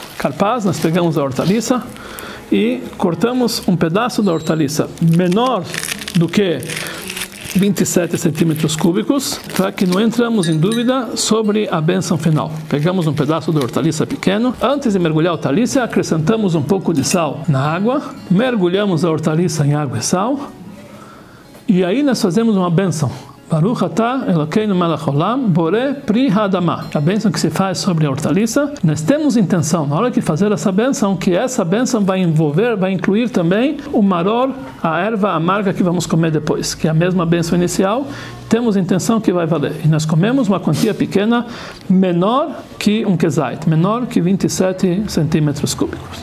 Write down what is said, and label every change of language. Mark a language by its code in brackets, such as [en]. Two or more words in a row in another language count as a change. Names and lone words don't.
[pt] Karpas, nós pegamos a hortaliça e cortamos um pedaço da hortaliça menor do que 27 centímetros cúbicos, para que não entramos em dúvida sobre a bênção final. Pegamos um pedaço de hortaliça pequeno. Antes de mergulhar a hortaliça, acrescentamos um pouco de sal na água, mergulhamos a hortaliça em água e sal, e aí nós fazemos uma bênção. [he] ברוך אתה אלוקינו מלך עולם בורא פרי האדמה. [pt] A bênção que se faz sobre a hortaliça. Nós temos intenção, na hora de fazer essa bênção, que essa bênção vai incluir também o maror, a erva amarga que vamos comer depois, que é a mesma bênção inicial. Temos intenção que vai valer. E nós comemos uma quantia pequena, menor que um kezait, menor que 27 centímetros cúbicos.